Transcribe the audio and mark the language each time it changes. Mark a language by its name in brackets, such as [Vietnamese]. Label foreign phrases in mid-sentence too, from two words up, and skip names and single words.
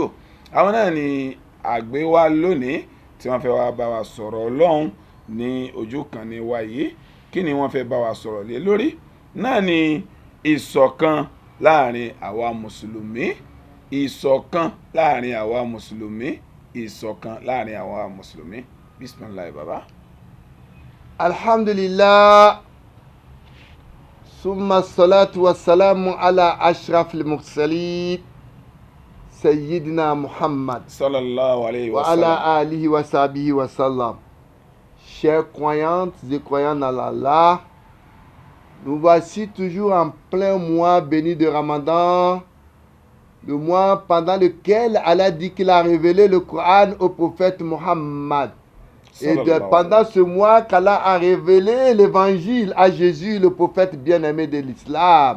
[Yoruba] Àwọn náà ni àgbéwá lónìí tí wọ́n fẹ́ wá bá wa sọ̀rọ̀ Ọlọ́run ní ojú kan ní wa yìí. Kí ni wọ́n fẹ́ bá wa sọ̀rọ̀ lé lórí? Náà ni ìṣọ̀kan láàrin àwa mùsùlùmí, ìṣọ̀kan láàrin àwa mùsùlùmí, ìṣọ̀kan láàrin àwa mùsùlùmí. Bismillah baba. [Arabic] الحمد لله ثم الصلاة والسلام على أشرف المرسلين سيدنا محمد صلى الله عليه و wa sallam. على آله وصحبه وسلم. [French] Chers croyantes et croyants en Allah, nous voici toujours en plein mois béni de Ramadan, le mois pendant lequel Allah dit qu'il a révélé le Coran au prophète Muhammad. Et pendant ce mois qu'Allah a révélé l'évangile à Jésus, le prophète bien-aimé de l'islam.